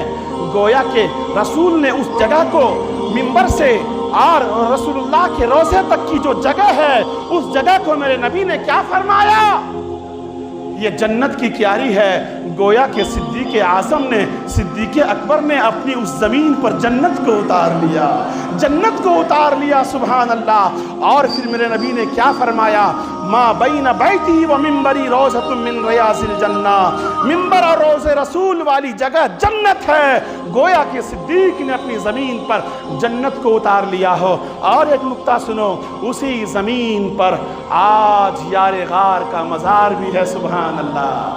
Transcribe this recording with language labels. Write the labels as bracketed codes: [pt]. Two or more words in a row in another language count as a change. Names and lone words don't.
[ur] گویا کہ رسول نے اس جگہ کو منبر سے اور رسول اللہ کے روضے تک کی جو جگہ ہے اس جگہ کو میرے نبی نے کیا فرمایا, یہ جنت کی کیاری ہے. گویا کہ صدیق اعظم نے صدیق اکبر نے اپنی اس زمین پر جنت کو اتار لیا, جنت کو اتار لیا, [ar] سبحان اللہ. [ur] اور پھر میرے نبی نے کیا فرمایا, [ar] ما بین بیتی و منبری روضۃ من ریاض الجنہ, [ur] منبر اور روض رسول والی جگہ جنت ہے. گویا کہ صدیق نے اپنی زمین پر جنت کو اتار لیا ہو. اور ایک نکتہ سنو, اسی زمین پر آج یار غار کا مزار بھی ہے, [ar] سبحان اللہ.